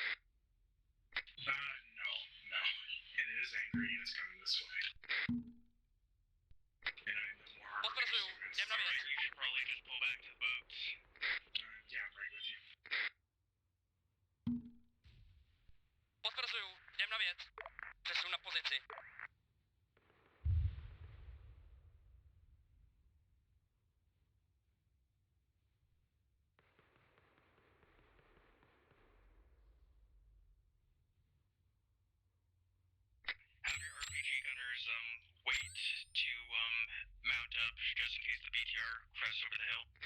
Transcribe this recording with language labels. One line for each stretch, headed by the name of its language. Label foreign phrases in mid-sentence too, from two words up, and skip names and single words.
English: No. And it is angry and it's coming this way. And I know more Arma
Czech: Potvrzuju, jdem na věc.
English: You should probably just pull back to the boats. Yeah, I'm right with you.
Czech: Potvrzuju, jdem na věc. Přesun na pozici.
English: Have your RPG gunners wait to mount up just in case the BTR crests over the hill.